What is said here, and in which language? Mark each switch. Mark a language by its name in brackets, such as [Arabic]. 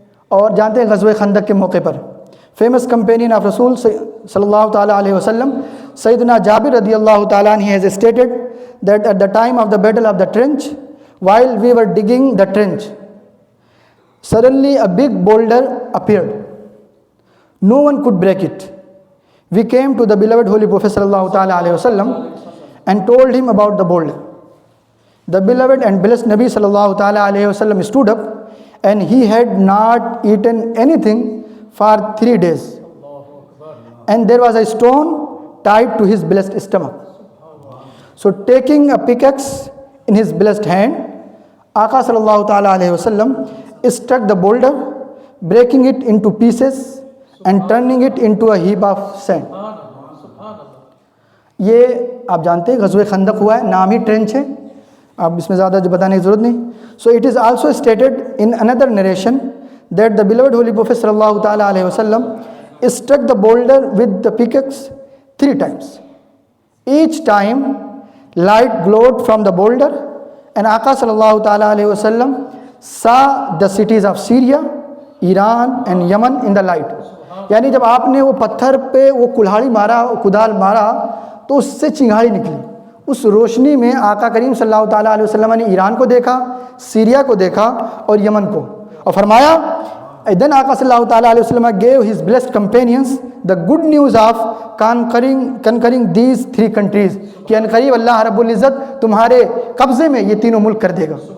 [Urdu] اور جانتے ہیں غزوہ خندق کے موقع پر فیمس کمپینین آف رسول صلی اللہ تعالیٰ علیہ وسلم سیدنا جابر رضی اللہ تعالیٰ عنہ [English] has stated that at the time of the battle of the trench, while we were digging the trench, suddenly a big boulder appeared. No one could break it. We came to the beloved Holy Prophet sallallahu ta'ala alayhi wasallam and told him about the boulder. The beloved and blessed Nabi sallallahu ta'ala alayhi wasallam stood up, and he had not eaten anything for 3 days. And there was a stone tied to his blessed stomach. So taking a pickaxe in his blessed hand, Aqa sallallahu ta'ala alayhi wasallam struck the boulder, breaking it into pieces and turning it into a heap of sand. [Urdu] یہ آپ جانتے ہیں غزوہ خندق ہوا ہے، نام ہی ٹرینچ ہے، اب اس میں زیادہ جو بتانے کی ضرورت نہیں. [English] So it is also stated in another narration that the beloved Holy Prophet sallallahu ta'ala alayhi wasallam struck the boulder with the pickaxe 3 times. Each time light glowed from the boulder, and Aqa sallallahu ta'ala alayhi wasallam saw the cities of Syria, Iran and Yemen in the light. [Urdu] یعنی جب آپ نے وہ پتھر پہ وہ کدال مارا تو اس سے چنگاڑی نکلی. اس روشنی میں آقا کریم صلی اللہ تعالیٰ علیہ وسلم نے ایران کو دیکھا، سیریا کو دیکھا اور یمن کو، اور فرمایا [English] then Aqa sallallahu ta'ala alayhi wasallam gave his blessed companions the good news of conquering these 3 countries [Urdu] کہ ان قریب اللہ رب العزت تمہارے قبضے میں یہ تینوں ملک کر دے گا.